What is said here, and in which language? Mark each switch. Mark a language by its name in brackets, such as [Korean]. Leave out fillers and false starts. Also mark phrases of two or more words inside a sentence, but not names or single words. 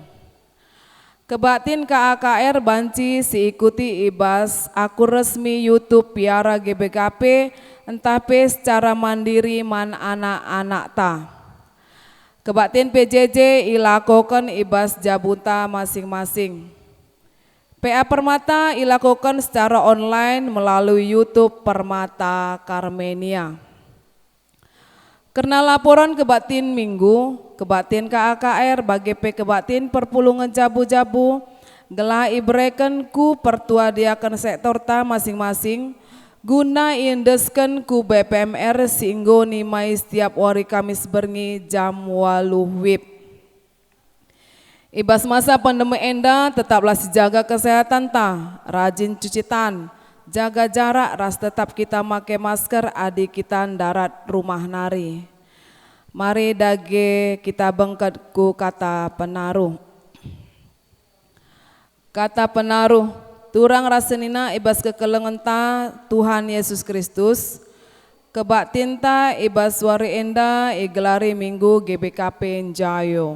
[Batak Karo] Kebaktin KAKR banci si ikuti ibas akun resmi YouTube Piara GBKP entape [Indonesian] secara mandiri [Batak Karo] man anak-anak ta. Kebaktin PJJ ilakokan ibas jabunta masing-masing. [Indonesian] PA Permata ilakukan secara online melalui YouTube Permata Karmenia. [Batak Karo] Karena laporan kebaktin minggu, kebaktin KAKR bagi kebaktin perpulungan jabu-jabu, gelah ibreken ku pertua diakan sektor ta masing-masing, guna indesken ku BPMR singgo nimai [Indonesian] setiap hari Kamis [Batak Karo] berngi jam 8 WIB. Ibas masa pandemi enda tetaplah sejaga kesehatan ta, [Indonesian] rajin cuci tangan, jaga jarak, [Batak Karo] ras tetap kita make masker adi kita darat rumah nari. Mari dage kita bengket ku kata penaruh. Kata penaruh, turang rasenina ibas kekelengan ta Tuhan Yesus Kristus, kebaktin ta ibas wari enda igelari minggu GBKP Njayo.